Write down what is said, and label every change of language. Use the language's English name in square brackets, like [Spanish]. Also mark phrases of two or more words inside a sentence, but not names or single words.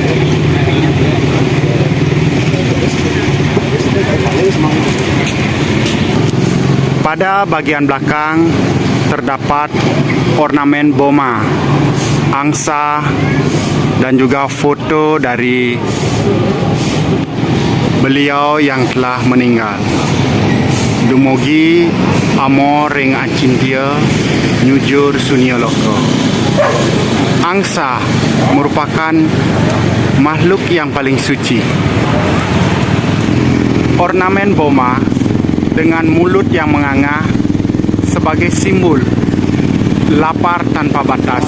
[Indonesian] Pada bagian belakang terdapat ornamen boma, angsa, dan juga foto dari beliau yang telah meninggal. [Balinese] Dumugi amor ring acintia nyujur Sunya Loka. [Indonesian] Angsa merupakan makhluk yang paling suci. Ornamen boma dengan mulut yang menganga sebagai simbol lapar tanpa batas.